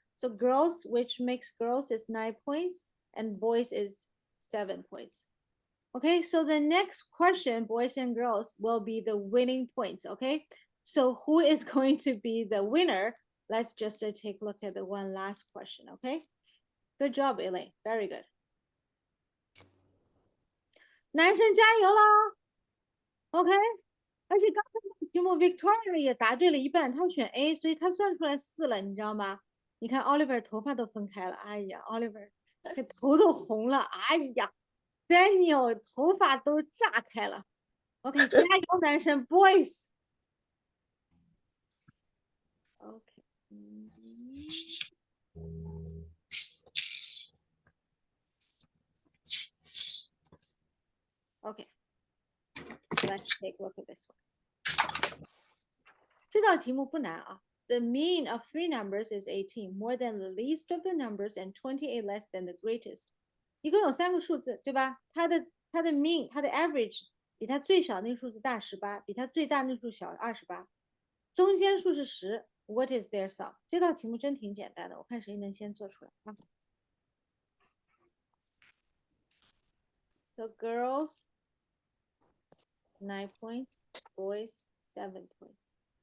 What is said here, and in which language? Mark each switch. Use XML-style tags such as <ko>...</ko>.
<en>So girls, which makes girls is 9 points and boys is 7 points. Okay, so the next question, boys and girls, will be the winning points, okay? So who is going to be the winner? Let's just take a look at the one last question, okay? Good job, Elaine, very good.</en> <zh>男生加油啦 ！OK， 而且刚才那个题目 Victoria 也答对了一半，他选 A， 所以他算出来4了，你知道吗？你看 Oliver 头发都分开了，哎呀 ，Oliver 这头都红了，哎呀 ，Daniel 头发都炸开了。 OK， 加油，男生 ，Boys。</zh> <en>OK， OK， let's take a look at this one.</en> <zh>这道题目不难啊。</zh> <en>The mean of 3 numbers is 18, more than the least of the numbers and 28 less than the greatest.</en> <zh>一共有3个数字，对吧？它的 mean， 它的 average 比它最小那个数字大18，比它最大那个数小28，中间数是10。</zh> <en>What is their sum？</en> <zh>这道题目真挺简单的，我看谁能先做出来啊。</zh> <en>So girls 9 points, boys 7 points.</en>